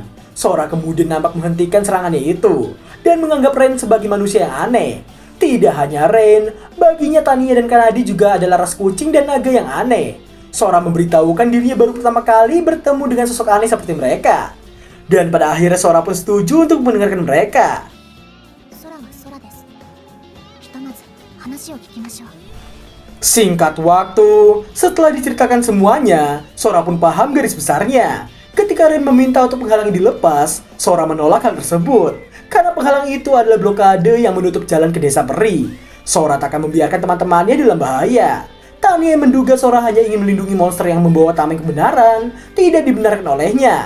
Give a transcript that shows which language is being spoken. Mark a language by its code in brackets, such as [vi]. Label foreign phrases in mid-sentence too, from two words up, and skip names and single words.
[id] Sora kemudian nampak menghentikan serangannya itu, dan menganggap Ren sebagai manusia yang aneh. Tidak hanya Ren, baginya Tania dan Kanade juga adalah ras kucing dan naga yang aneh. Sora memberitahukan dirinya baru pertama kali bertemu dengan sosok aneh seperti mereka. Dan pada akhirnya Sora pun setuju untuk mendengarkan mereka. [ja] 空は空です。ひとまず話を聞きましょう。 [id] Singkat waktu, setelah diceritakan semuanya, Sora pun paham garis besarnya. Ketika Ren meminta untuk penghalang dilepas, Sora menolak hal tersebut. Karena penghalang itu adalah blokade yang menutup jalan ke desa peri. Sora tak akan membiarkan teman-temannya dalam bahaya. Tania yang menduga Sora hanya ingin melindungi monster yang membawa tameng kebenaran, tidak dibenarkan olehnya.